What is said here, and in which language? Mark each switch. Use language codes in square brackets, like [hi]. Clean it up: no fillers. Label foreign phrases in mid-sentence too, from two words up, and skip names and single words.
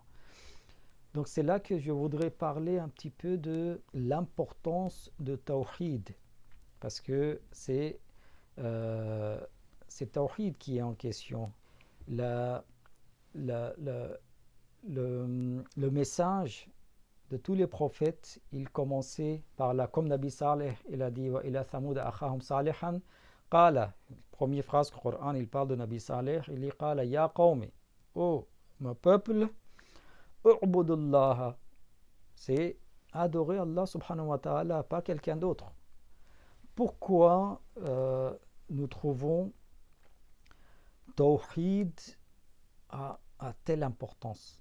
[fr] Donc c'est là que je voudrais parler un petit peu de l'importance de Tawhid, parce que c'est Tawhid qui est en question. Le message de tous les prophètes, il commençait par là, comme Nabi Saleh, il a dit [ar] وإلى ثمود أخاهم صالحا قال, [fr] première phrase du Coran, il parle de Nabi Saleh, il dit [ar] قال يا قوم, [fr] oh mon peuple, u'budullah, c'est adorer Allah [ar] سبحانه وتعالى, [fr] pas quelqu'un d'autre. Pourquoi nous trouvons Tawhid à telle importance?